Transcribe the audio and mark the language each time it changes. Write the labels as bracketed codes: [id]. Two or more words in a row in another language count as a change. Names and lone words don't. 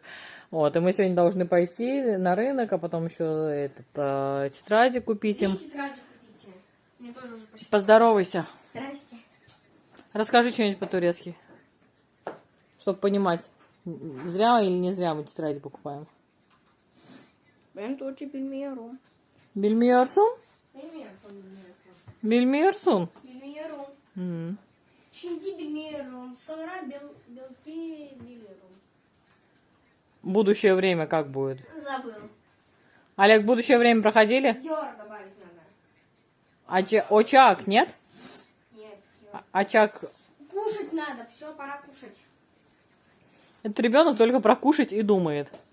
[ru] Вот, и мы сегодня должны пойти на рынок, а потом еще тетради купить им. Мне тоже уже почти. Поздоровайся. Здрасте. Расскажи что-нибудь по-турецки, чтобы понимать, зря или не зря мы тетради покупаем. [tr] Ben Turçu bilmiyorum. Bilmiyorsun? Bilmiyorum. Bilmiyorsun? Bilmiyorum. Şimdi bilmiyorum. Sonra belki biliyorum. [ru] Будущее время как будет? Забыл. Олег, будущее время проходили? Йор добавить надо. Очаг, нет? Нет. Йор. Очаг. Кушать надо. Все, пора кушать. Этот ребенок только про кушать и думает.